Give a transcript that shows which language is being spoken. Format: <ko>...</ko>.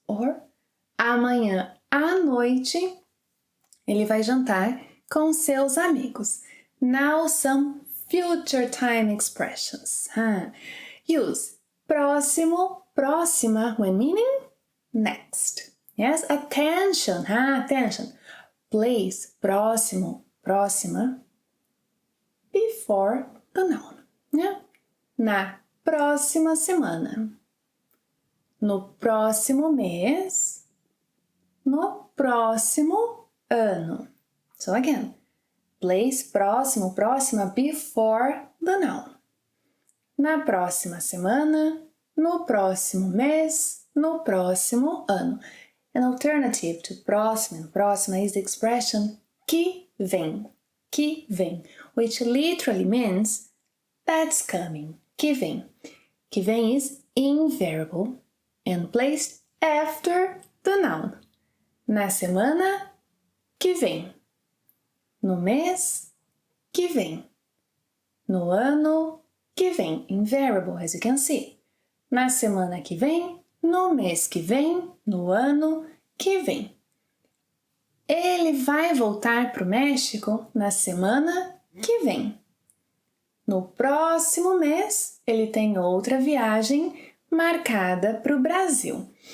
<pt>Or, amanhã à noite, ele vai jantar com seus amigos.</pt> <en>Now some future time expressions. Use próximo, próxima when meaning next. Yes, attention, attention. Place próximo, próxima before the noun. Yeah?</en> <pt>Na próxima semana. No próximo mês. No próximo ano.</pt> <en>So again, place próximo, próxima before the noun.</en> <pt>Na próxima semana, no próximo mês, no próximo ano.</pt> <en>An alternative to próximo and próxima is the expression que vem, which literally means that's coming.</en> <pt>Que vem.</pt> <en>Que vem is invariable and placed after the noun.</en> <pt>Na semana que vem. No mês que vem. No ano que vem.</pt> <en>Invariable, as you can see.</en> <pt>Na semana que vem, no mês que vem, no ano que vem. Ele vai voltar para o México na semana que vem. No próximo mês, ele tem outra viagem marcada para o Brasil.</pt>